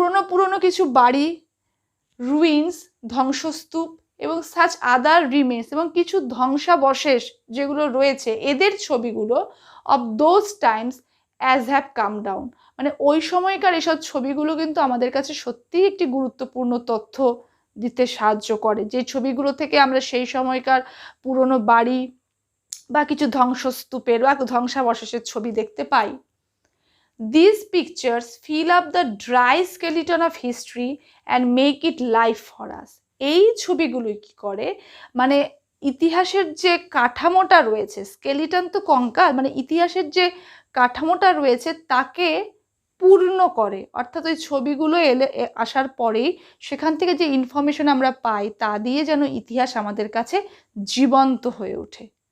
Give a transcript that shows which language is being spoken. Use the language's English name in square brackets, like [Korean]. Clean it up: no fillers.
[Bangla] পুরনো কিছু বাড়ি, রুইন্স ধ্বংসস্তূপ, এবং [English] such other remains [Bangla] এবং কিছু ধ্বংসাবশেষ যেগুলো রয়েছে, এদের ছবিগুলো [English] Of those times as have come down. [Bangla] মানে ওই সময়কার এসব ছবিগুলো কিন্তু আমাদের কাছে সত্যিই একটি গুরুত্বপূর্ণ তথ্য দিতে সাহায্য করে, যে ছবিগুলো থেকে আমরা সেই সময়কার পুরনো বাড়ি বা কিছু ধ্বংসস্তূপের বা ধ্বংসাবশেষের ছবি দেখতে পাই। [English] These pictures fill up the dry skeleton of history and make it live for us. [Bangla] এই ছবিগুলোই কি করে, মানে ইতিহাসের যে কাঠামোটা রয়েছে, স্কেলিটন তো কঙ্কাল, মানে ইতিহাসের যে কাঠামোটা রয়েছে তাকে পূর্ণ করে। অর্থাৎ ওই ছবিগুলো আসার পরেই সেখান থেকে যে ইনফরমেশন আমরা পাই তা দিয়ে যেন ইতিহাস আমাদের কাছে জীবন্ত হয়ে ওঠে।